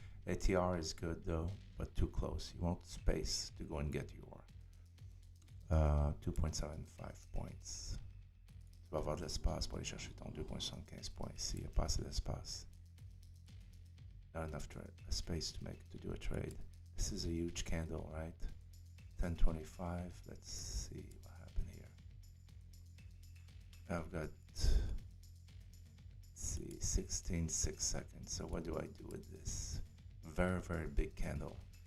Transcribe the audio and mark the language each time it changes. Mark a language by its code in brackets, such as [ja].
[en] ATR is good though, but too close. You want space to go and get your 2.75 points. [fr] Tu vas avoir de l'espace pour aller chercher ton 2.75 points ici. Il n'y a pas assez d'espace. [en] Not enough space to do a trade. This is a huge candle, right? 10.25. Let's see what happened here. I've got, let's see, 16 6 seconds. So what do I do with this? Very, very big candle.